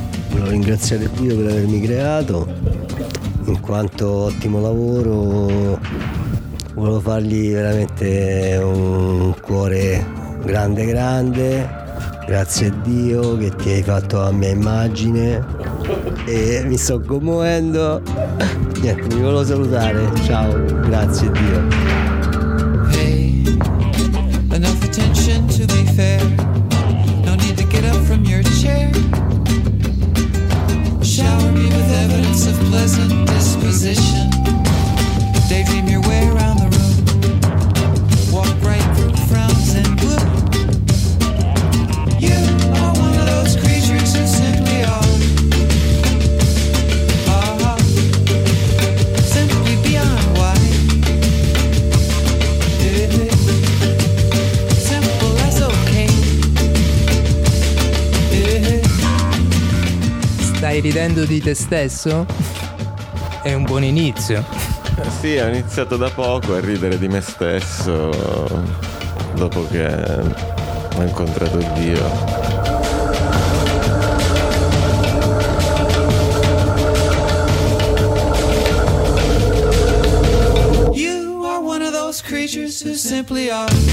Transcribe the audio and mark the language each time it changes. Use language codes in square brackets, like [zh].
[it] Volevo ringraziare Dio per avermi creato. In quanto ottimo lavoro, volevo fargli veramente un cuore grande grande, grazie a Dio che ti hai fatto a mia immagine. e mi sto commuovendo. Niente, mi volevo salutare. Ciao, grazie a Dio. [en] Hey, enough attention to be fair. No need to get up from your chair. Shower me with evidence of pleasant disposition. Daydream your way around the room. Walk right through frowns and gloom. You are one of those creatures who simply are. Are simply beyond white. Simple as okay. [it] Stai ridendo di te stesso? È un buon inizio. Sì, ho iniziato da poco a ridere di me stesso dopo che ho incontrato Dio. [en] You are one of those creatures who simply are.